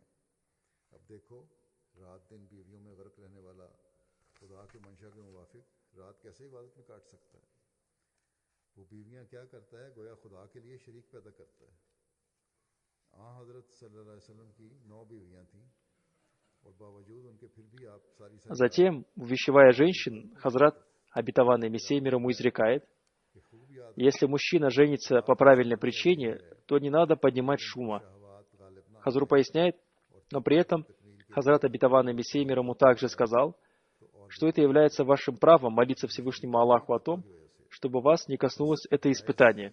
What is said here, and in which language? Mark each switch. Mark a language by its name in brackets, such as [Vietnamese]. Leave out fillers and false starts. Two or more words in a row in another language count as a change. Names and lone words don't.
[Urdu] اب دیکھو، رات دن بیویوں میں غرق رہنے والا خدا کے منشا کے موافق رات کیسے عبادت میں کاٹ سکتا ہے? وہ بیویاں کیا کرتا ہے، گویا خدا کے لیے شریک پیدا کرتا ہے. हज़रत [Arabic] صلى الله عليه وسلم [Urdu] کی 9 بیویاں تھیں، اور باوجود ان کے پھر بھی آپ ساری ساری [Russian] Затем, увещевая женщин, Хазрат, обетованный Мессией мир ему, изрекает: если мужчина женится по правильной причине, то не надо поднимать шума. Хазру поясняет, но при этом Хазрат, обетованный Мессией мир ему, также сказал, что это является вашим правом молиться Всевышнему Аллаху о том, чтобы вас не коснулось это испытание.